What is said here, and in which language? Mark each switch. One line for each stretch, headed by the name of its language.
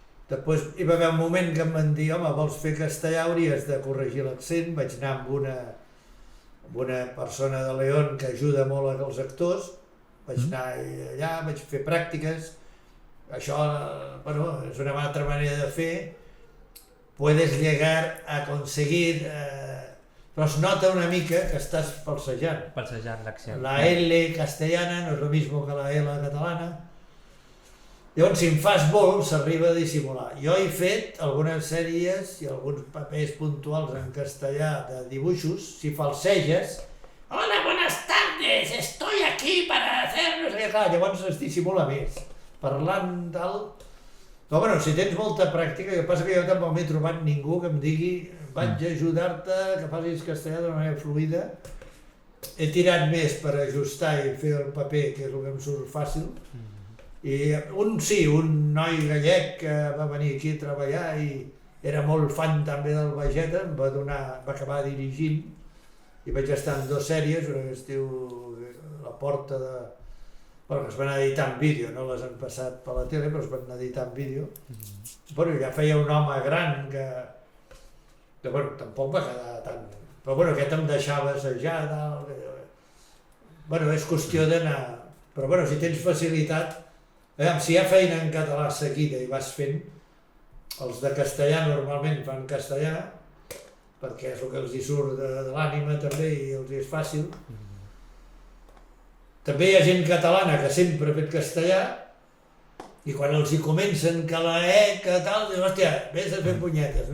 Catalan: Després hi va haver un moment que em van dir, home, vols fer castellà, hauries de corregir l'accent. Vaig anar amb una persona de León que ajuda molt als actors, vaig anar allà, vaig fer pràctiques. Això, bueno, és una altra manera de fer.
Spanish: Puedes llegar a conseguir...
Catalan: però es nota una mica que estàs falsejant. Falsejant l'accent. La L castellana no és el mismo que la L catalana. Llavors, si en fas molt, s'arriba a dissimular. Jo he fet algunes sèries i alguns papers puntuals en castellà de dibuixos. Si falseges,
Spanish: hola, buenas tardes, estoy aquí para hacer...
Catalan: No sé què, clar, llavors es dissimula més. Parlant tal... Però bueno, si tens molta pràctica, el que passa que jo tampoc m'he trobat ningú que em digui vaig ajudar-te, que facis castellà d'una manera fluida. He tirat més per ajustar i fer el paper, que és el que em surt fàcil. I un noi gallec que va venir aquí a treballar i era molt fan també del Vegeta, em va acabar dirigint i vaig estar en 2 sèries, una que es diu La Porta de... Bueno, que es van editar en vídeo, no les han passat per la tele, però es van editar en vídeo. Bueno, ja feia un home gran que bueno, tampoc va quedar tan... Però bueno, aquest em deixava assajar, tal... Bueno, és qüestió d'anar... Però bueno, si tens facilitat... Si hi ha feina en català seguida i vas fent, els de castellà normalment fan castellà, perquè és el que els hi surt de l'ànima també i els hi és fàcil. També hi ha gent catalana que sempre ha fet castellà i quan els hi comencen que la que tal, diuen, hòstia, vés a fer punyetes.